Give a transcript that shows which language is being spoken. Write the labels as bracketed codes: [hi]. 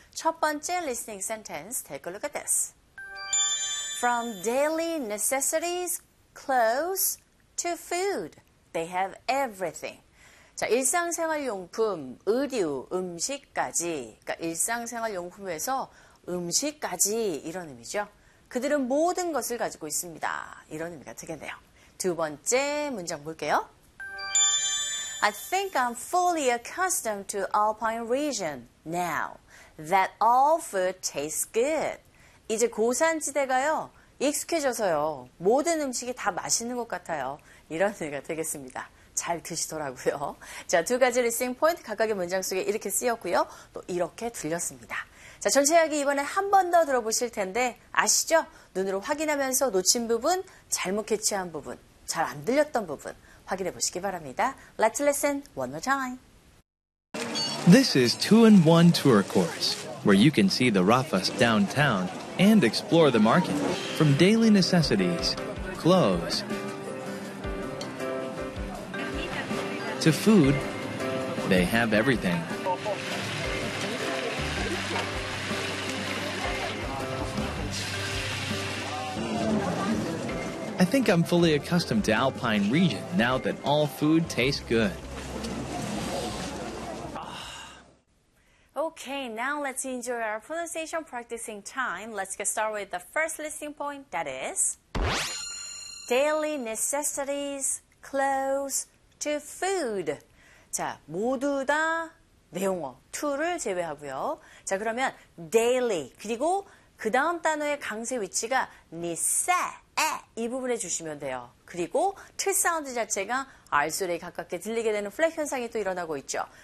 [ko] 첫 번째 [en] listening sentence, take a look at this. From daily necessities, clothes to food, they have everything. [ko] 자, 일상생활용품, 의류, 음식까지. 그러니까 일상생활용품에서 음식까지 이런 의미죠. 그들은 모든 것을 가지고 있습니다. 이런 의미가 되겠네요. 두 번째 문장 볼게요. [en] I think I'm fully accustomed to Alpine region now that all food tastes good. [ko] 이제 고산지대가요. 익숙해져서요. 모든 음식이 다 맛있는 것 같아요. 이런 의미가 되겠습니다. 잘 드시더라고요. 자, 두 가지 리스닝 포인트 각각의 문장 속에 이렇게 쓰였고요. 또 이렇게 들렸습니다. 자, 전체 이야기 이번에 한 번 더 들어보실 텐데 아시죠? 눈으로 확인하면서 놓친 부분, 잘못 캐치한 부분, 잘 안 들렸던 부분 확인해 보시기 바랍니다. [en] Let's listen one more time. This is 2-in-1 tour course where you can see the Rafas downtown and explore the market from daily necessities, clothes, to food. They have everything. I think I'm fully accustomed to Alpine region now that all food tastes good. Okay, now let's enjoy our pronunciation practicing time. Let's get started with the first listening point, that is daily necessities, clothes, to food. [ko] 자, 모두 다 내용어, to를 제외하고요. 자, 그러면 daily, 그리고 그 다음 단어의 강세 위치가 necessity, 이 부분에 주시면 돼요. 그리고 to 사운드 자체가 R 소리에 가깝게 들리게 되는 flap 현상이 또 일어나고 있죠.